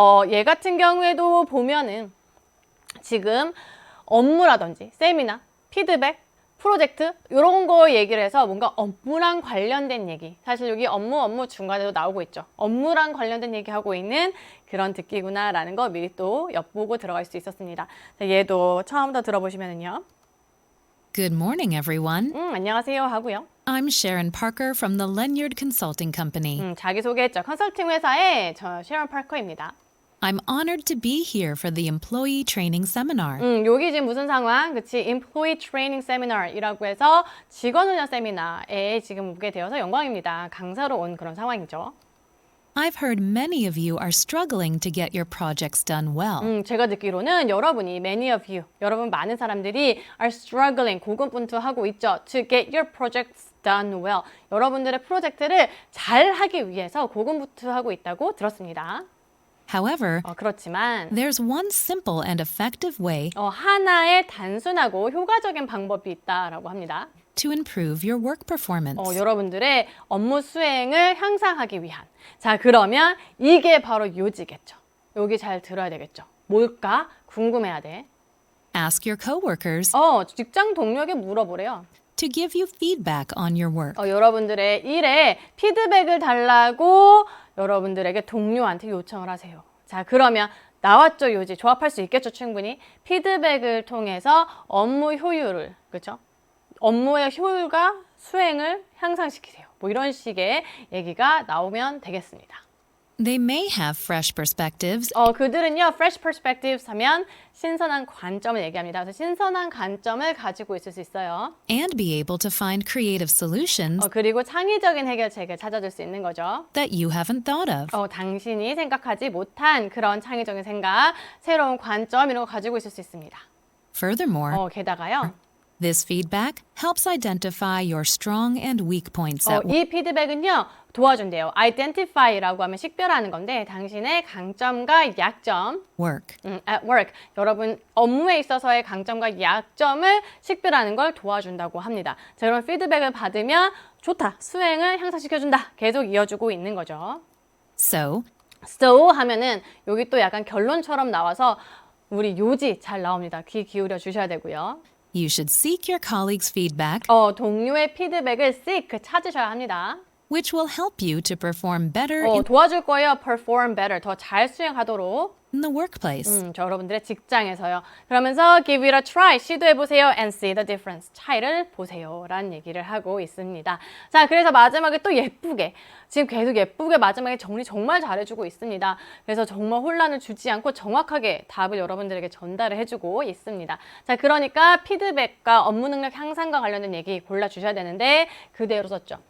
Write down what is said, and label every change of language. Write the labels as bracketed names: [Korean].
[Korean] 얘 같은 경우에도 보면은 지금 업무라든지 세미나, 피드백, 프로젝트 이런 거 얘기를 해서 뭔가 업무랑 관련된 얘기 사실 여기 업무 중간에도 나오고 있죠. 업무랑 관련된 얘기하고 있는 그런 듣기구나라는 거 미리 또 엿보고 들어갈 수 있었습니다. 자, 얘도 처음부터 들어보시면은요. [English] Good morning, everyone. [Korean] 안녕하세요 하고요. [English] I'm Sharon Parker from the Lenyard Consulting Company. [Korean] 자기소개했죠. 컨설팅 회사의 저 셰런 파커입니다. [English] I'm honored to be here for the Employee Training Seminar. [Korean] 여기 지금 무슨 상황? 그치? Employee Training Seminar이라고 해서 직원훈련 세미나에 지금 오게 되어서 영광입니다. 강사로 온 그런 상황이죠. [English] I've heard many of you are struggling to get your projects done well. [Korean] 제가 듣기로는 여러분이 [English] many of you, [Korean] 여러분 많은 사람들이 [English] are struggling, [Korean] 고군분투하고 있죠. [English] To get your projects done well. [Korean] 여러분들의 프로젝트를 잘 하기 위해서 고군분투하고 있다고 들었습니다. [English] However, [Korean] 그렇지만 [English] there's one simple and effective way [Korean] 하나의 단순하고 효과적인 방법이 있다라고 합니다. [English] to improve your work performance. [Korean] 여러분들의 업무 수행을 향상하기 위한. 자, 그러면 이게 바로 요지겠죠. 여기 잘 들어야 되겠죠. 뭘까? 궁금해야 돼. [English] Ask your coworkers [Korean] 직장 동료에게 물어보래요. [English] to give you feedback on your work. [Korean] 여러분들의 일에 피드백을 달라고 여러분들에게 동료한테 요청을 하세요. 자, 그러면 나왔죠, 요지. 조합할 수 있겠죠, 충분히. 피드백을 통해서 업무 효율을, 그렇죠? 업무의 효율과 수행을 향상시키세요. 뭐 이런 식의 얘기가 나오면 되겠습니다. [English] They may have fresh perspectives [Korean] 그들은요, [English] fresh perspectives [Korean] 하면 신선한 관점을 얘기합니다. 그래서 신선한 관점을 가지고 있을 수 있어요. [English] and be able to find creative solutions [Korean] 그리고 창의적인 해결책을 찾아줄 수 있는 거죠. [English] that you haven't thought of. [Korean] 당신이 생각하지 못한 그런 창의적인 생각, 새로운 관점 이런 거 가지고 있을 수 있습니다. [English] Furthermore, [Korean] 게다가요, [English] this feedback helps identify your strong and weak points at work. [Korean] 이 피드백은요, 도와준대요. identify라고 하면 식별하는 건데 당신의 강점과 약점, [English] at work, [Korean] 여러분 업무에 있어서의 강점과 약점을 식별하는 걸 도와준다고 합니다. 자, 그런 피드백을 받으면 좋다, 수행을 향상시켜준다, 계속 이어주고 있는 거죠. [English] So, [Korean] 하면은 여기 또 약간 결론처럼 나와서 우리 요지 잘 나옵니다. 귀 기울여 주셔야 되고요. [English] you should seek your colleagues' feedback, [Korean] 동료의 피드백을 seek, 찾으셔야 합니다. [English] which will help you to perform better [Korean] 도와줄 거예요. [English] perform better, [Korean] 더 잘 수행하도록. [English] in the workplace. [Korean] 저 여러분들의 직장에서요. 그러면서 [English] give it a try, [Korean] 시도해보세요. [English] and see the difference, [Korean] 차이를 보세요. 라는 얘기를 하고 있습니다. 자, 그래서 마지막에 또 예쁘게, 지금 계속 예쁘게 마지막에 정리 정말 잘해주고 있습니다. 그래서 정말 혼란을 주지 않고 정확하게 답을 여러분들에게 전달을 해주고 있습니다. 자, 그러니까 피드백과 업무 능력 향상과 관련된 얘기 골라주셔야 되는데 그대로 썼죠.